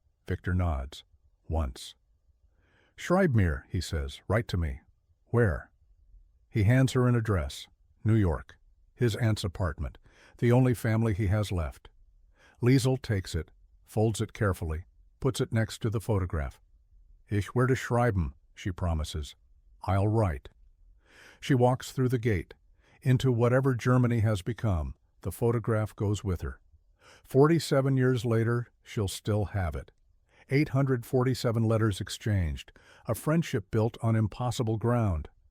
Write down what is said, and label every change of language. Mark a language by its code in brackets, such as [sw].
[en] Victor nods. Once. [de] Schreib mir, [en] he says. Write to me. Where? He hands her an address. New York. His aunt's apartment. The only family he has left. Liesel takes it, folds it carefully, puts it next to the photograph. [de] Ich werde schreiben, [en] she promises. I'll write. She walks through the gate. Into whatever Germany has become, the photograph goes with her. 47 years later, she'll still have it. 847 letters exchanged, a friendship built on impossible ground.